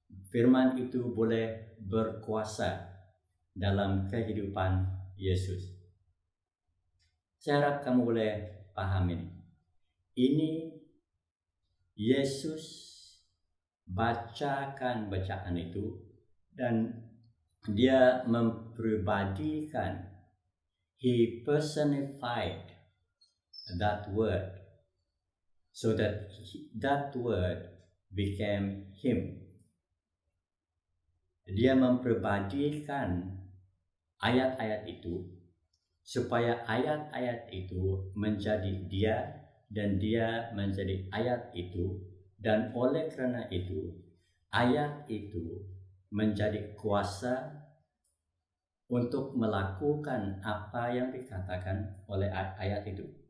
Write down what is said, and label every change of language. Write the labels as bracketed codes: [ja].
[id] Firman itu boleh berkuasa dalam kehidupan Yesus. Saya harap kamu boleh paham ini. Ini Yesus bacakan bacaan itu dan dia mempribadikan. [en] He personified that word so that that word became him. [id] Dia mempribadikan ayat-ayat itu supaya ayat-ayat itu menjadi dia dan dia menjadi ayat itu, dan oleh karena itu ayat itu menjadi kuasa untuk melakukan apa yang dikatakan oleh ayat itu.